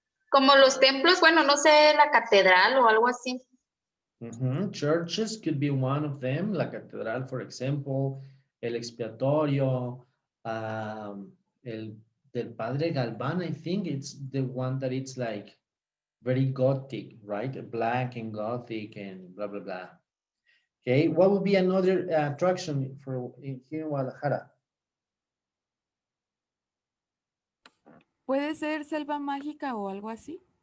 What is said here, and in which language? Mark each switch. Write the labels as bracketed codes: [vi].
[es] Como los templos, bueno, no sé, la catedral o algo así. [en] Churches could be one of them, [es] la catedral, [en] for example, el expiatorio, el del Padre Galván, I think it's the one that it's like very Gothic, right? Black and Gothic and blah, blah, blah. Okay, what would be another attraction here in Guadalajara? [es] ¿Puede ser selva mágica o algo así?